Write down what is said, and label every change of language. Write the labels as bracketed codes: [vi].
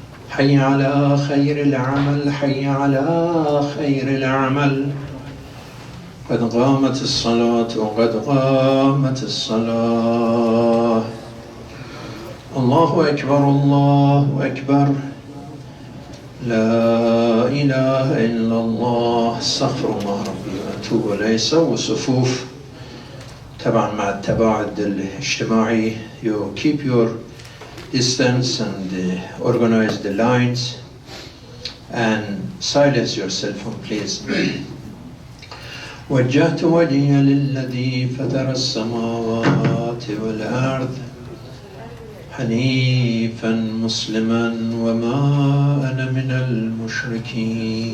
[ar] حي على خير العمل حي على خير العمل قد قامت الصلاة وقد قامت الصلاة الله أكبر الله أكبر لا إله إلا الله استغفر الله ربي وأتوب إليه. سووا صفوف طبعا مع التباعد الاجتماعي. [en] You keep your distance and organize the lines and silence your cell phone please. [ar] وجهت وجهي للذي فطر السماوات والأرض حنيفا مسلما وما أنا من المشركين.